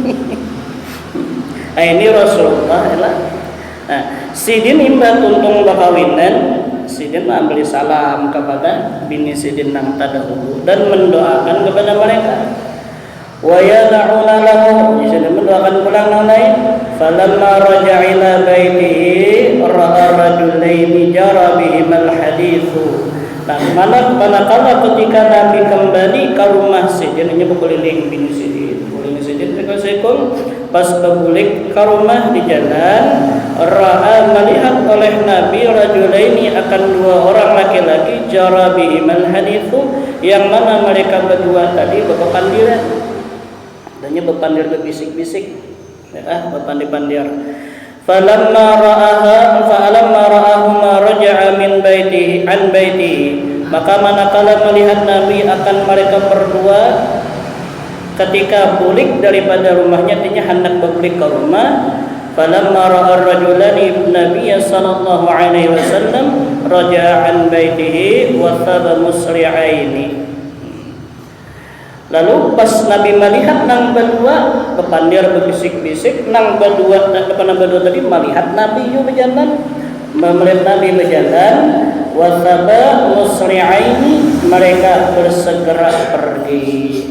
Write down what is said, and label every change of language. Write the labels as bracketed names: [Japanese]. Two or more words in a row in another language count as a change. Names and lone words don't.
[Banjar] ini Rasulullah lah sidin imba tuntung bakawinan sidin memberi salam kepada bini sidin nang tadahulu dan mendoakan kepada mereka [Arabic] ويدعون له [Banjar] jadi mendoakan pulang nang lain falamma [Arabic] رجع إلى بيته رأى رجلين جرى بهم الحديث [Banjar] manakala ketika Nabi kembali ke rumah sidin nya berkeliling bini sidin sekol pas berbulik ke rumah di jalan ra'a melihat oleh Nabi rajulaini akan dua orang laki-laki jara [Arabic] بهم الحديث [Banjar] yang mana mereka berdua tadi berpandiran adanya berpandir berbisik-bisik berpandir-pandir [Arabic] فلما رآهما رجع من بيته عن بيته [Banjar] maka manakala melihat Nabi akan mereka berdua ketika balik daripada rumahnya artinya hendak balik ke rumah [Arabic] فلما رأى الرجلان النبي صلى الله عليه وسلم رجع عن بيته وثبا مسرعين. [Banjar] Lalu pas Nabi melihat nang berdua kepandir berbisik-bisik nang berdua tadi melihat Nabi berjalan melihat Nabi berjalan [Arabic] وثبا مسرعين [Banjar] mereka bersegera pergi.